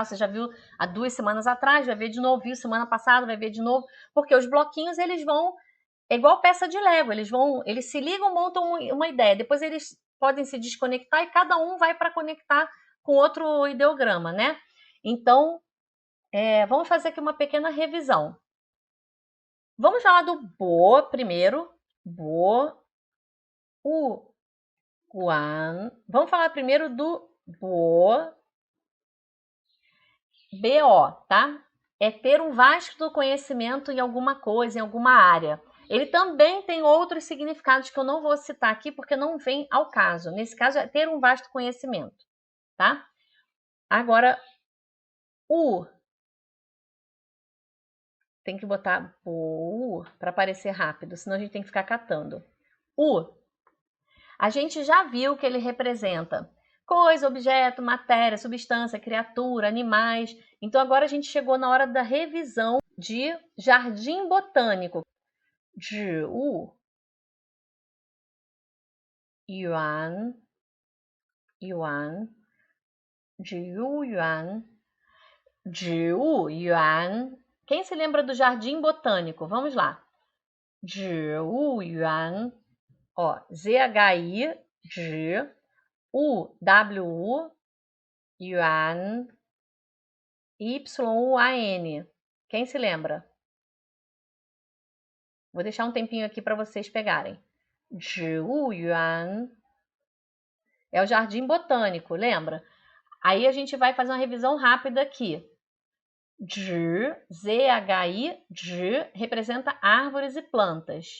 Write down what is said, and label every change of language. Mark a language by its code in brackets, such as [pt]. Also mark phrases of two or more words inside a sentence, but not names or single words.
[pt] Você já viu há 2 semanas atrás, vai ver de novo, viu semana passada, vai ver de novo, porque os bloquinhos eles vão é igual peça de Lego, eles se ligam, montam uma ideia, depois eles podem se desconectar e cada um vai para conectar com outro ideograma, né? Então, vamos fazer aqui uma pequena revisão. Vamos falar do bo primeiro. [zh] Bo, guan. [pt] Vamos falar primeiro do bo, bo, tá? É ter um vasto conhecimento em alguma coisa, em alguma área. Ele também tem outros significados que eu não vou citar aqui porque não vem ao caso. Nesse caso, é ter um vasto conhecimento, tá? Agora, tem que botar para aparecer rápido, senão a gente tem que ficar catando. A gente já viu que ele representa coisa, objeto, matéria, substância, criatura, animais. Então agora a gente chegou na hora da revisão de jardim botânico. [zh] 植物园园植物园植物园 [pt] Quem se lembra do jardim botânico? Vamos lá. 植物园 Ó, Z-H-I, 植 U-W-U, yuan, Y-U-A-N. Quem se lembra? Vou deixar um tempinho aqui para vocês pegarem. 植物园 é o jardim botânico, lembra? Aí a gente vai fazer uma revisão rápida aqui. [zh] 植, [pt] Z-H-I, 植 representa árvores e plantas.